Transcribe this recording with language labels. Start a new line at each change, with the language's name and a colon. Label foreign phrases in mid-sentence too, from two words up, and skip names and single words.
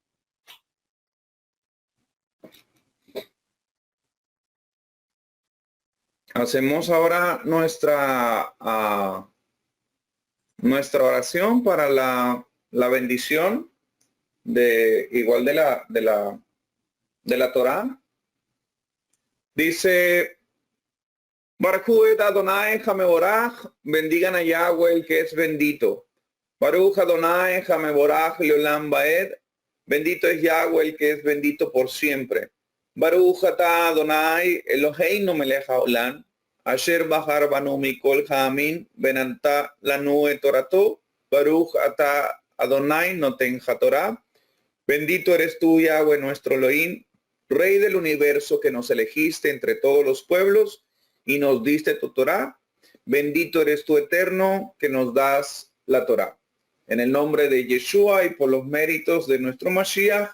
Spanish: Hacemos ahora nuestra oración para la bendición de la Torá. Dice:
Hebrew: ברוך אדני המבורך,
Spanish: bendigan a Yahweh el que es bendito.
Hebrew: ברוך אדני המבורך לעולם ועד,
Spanish: bendito es Yahweh el que es bendito por siempre.
Hebrew: ברוך אתה אדני אלהינו מלך העולם אשר בחר בנו מכל העמים ונתן לנו את תורתו ברוך אתה אדני נותן התורה.
Spanish: Bendito eres tú, Yahweh, nuestro Elohim, Rey del universo, que nos elegiste entre todos los pueblos y nos diste tu Torá. Bendito eres tú, eterno, que nos das la Torá. En el nombre de Yeshua y por los méritos de nuestro Mashiach.